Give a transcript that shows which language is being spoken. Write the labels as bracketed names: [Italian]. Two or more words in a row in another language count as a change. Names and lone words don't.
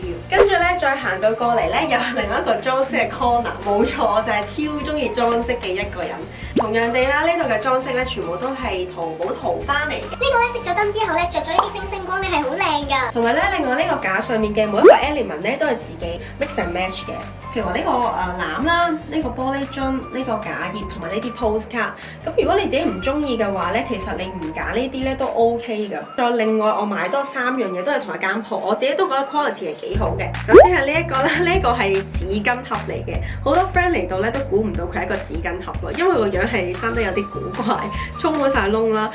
[Cantonese] 跟住咧再行到過嚟咧，又係另一個裝飾嘅 corner， 冇錯，我就係超中意裝飾嘅一個人。同樣地啦，呢度嘅裝飾咧全部都係淘寶淘翻嚟嘅。呢個咧熄咗燈之後咧，着咗呢啲星星光咧係好靚㗎。同埋咧，另外呢個架上面嘅每一個 element 咧都係自己 [English] mix and match [Cantonese] 嘅。譬如話呢個籃啦，呢個玻璃樽，呢個架葉同埋呢啲 postcard。咁如果你自己唔中意嘅話咧，其實你唔揀呢啲咧都 OK 㗎。再另外我買多3樣嘢都係同一間鋪，我自己都覺得 quality 係幾好嘅。首先係呢一個啦，呢個係紙巾盒嚟嘅，好多 friend 嚟到咧都估唔到佢係一個紙巾盒咯，因為個樣係生得有啲古怪，充滿晒窿啦。